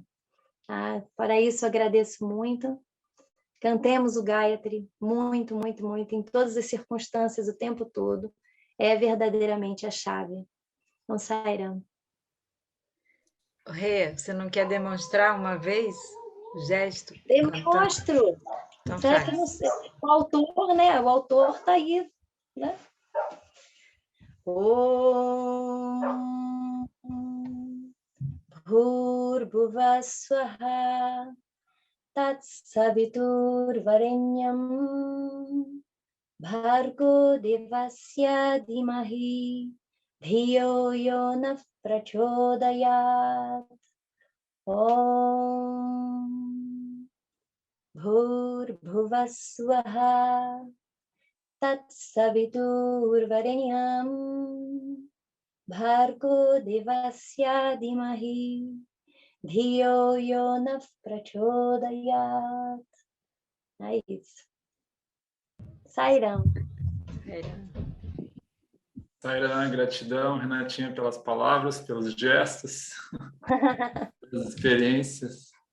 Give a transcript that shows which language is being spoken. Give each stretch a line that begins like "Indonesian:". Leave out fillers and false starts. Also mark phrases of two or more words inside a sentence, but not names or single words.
Portuguese: Para isso, agradeço muito. Cantemos o Gayatri muito, muito, muito, em todas as circunstâncias, o tempo todo. É verdadeiramente a chave. Não sairão. Rê, você não quer demonstrar uma vez o gesto? Demonstro. Então Será faz. que não sei? O autor, né? O autor está aí, né?
Sanskrit: ॐ भूर्भुवः स्वः तत् सवितुर्वरेण्यं भर्गो देवस्य धीमहि धियो यो नः प्रचोदयात्. ॐ भूर्भुवः स्वः तत् सवितुर्वरेण्यं भर्गो देवस्य धीमहि धियो यो नः प्रचोदयात्.
Portuguese: É isso. Sairão. Sairã, gratidão, Renatinha, pelas palavras, pelos gestos, pelas experiências.